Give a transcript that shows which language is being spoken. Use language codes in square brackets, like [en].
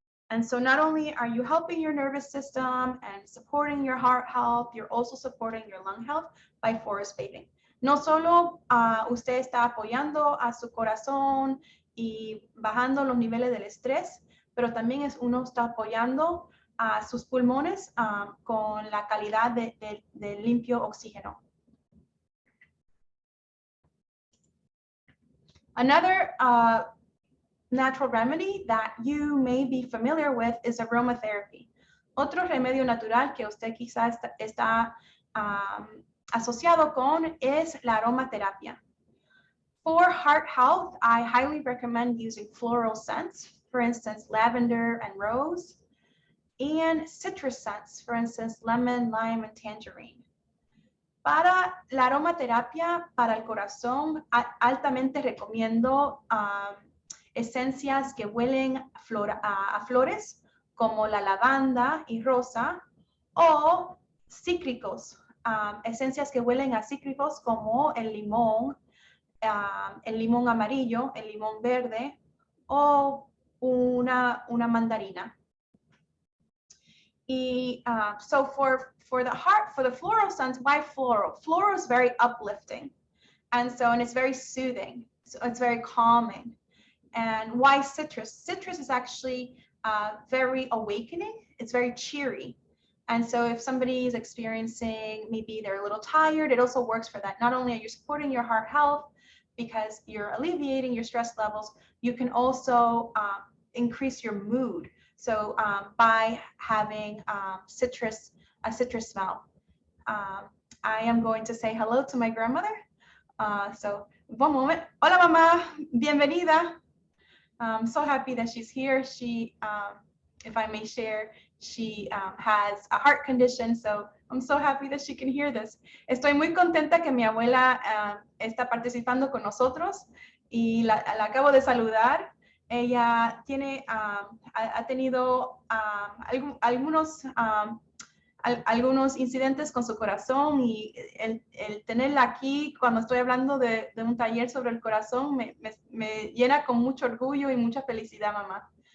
[en] And so not only are you helping your nervous system and supporting your heart health, you're also supporting your lung health by forest bathing. [es] No solo usted está apoyando a su corazón y bajando los niveles del estrés, pero también uno está apoyando a sus pulmones con la calidad de limpio oxígeno. [en] Another natural remedy that you may be familiar with is aromatherapy. [es] Otro remedio natural que usted quizás está asociado con es la aromaterapia. [en] For heart health, I highly recommend using floral scents, for instance, lavender and rose, and citrus scents, for instance, lemon, lime, and tangerine. [es] Para la aromaterapia, para el corazón, altamente recomiendo esencias que huelen a flores, como la lavanda y rosa, o cítricos, esencias que huelen a cítricos como el limón amarillo, el limón verde o una mandarina. [en] Y so for the floral scents, why floral? Floral is very uplifting, and it's very soothing. So it's very calming. And why citrus? Citrus is actually very awakening. It's very cheery. And so if somebody is experiencing, maybe they're a little tired, it also works for that. Not only are you supporting your heart health because you're alleviating your stress levels, you can also increase your mood. So by having a citrus smell. I am going to say hello to my grandmother. So one moment. [es] Hola, mamá. Bienvenida. [en] I'm so happy that she's here. She, if I may share, she has a heart condition, so I'm so happy that she can hear this. [es] Estoy muy contenta que mi abuela está participando con nosotros y la acabo de saludar. Ella tiene, ha tenido algunos incidentes con su corazón y el tenerla aquí cuando estoy hablando de un taller sobre el corazón me llena con mucho orgullo y mucha felicidad, mamá.